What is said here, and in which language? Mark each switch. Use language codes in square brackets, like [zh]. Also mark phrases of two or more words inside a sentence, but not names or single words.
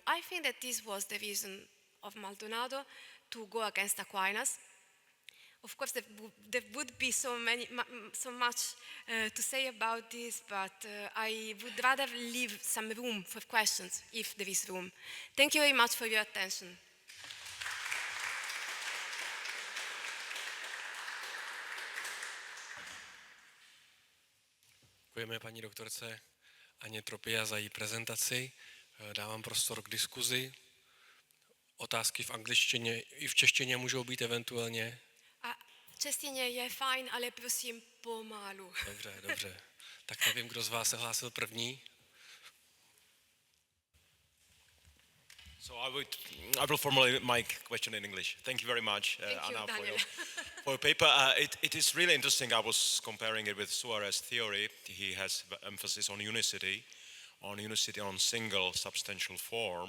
[en] I think that this was the reason of Maldonado to go against Aquinas. Of course, there would be so much to say about this, but I would rather leave some room for questions, if there is room. Thank you very much for your attention. [cs] Děkujeme paní doktorce Aně Tropia za její prezentaci. Dávám prostor k diskuzi. Otázky v angličtině i v češtině můžou být eventuálně. A češtině je fajn, ale prosím pomalu. Dobře. Tak nevím, kdo z vás se hlásil první. [en] So I will formulate my question in English. Thank you very much, Anna, for your paper. It is really interesting. I was comparing it with Suarez's theory. He has emphasis on unicity on single substantial form.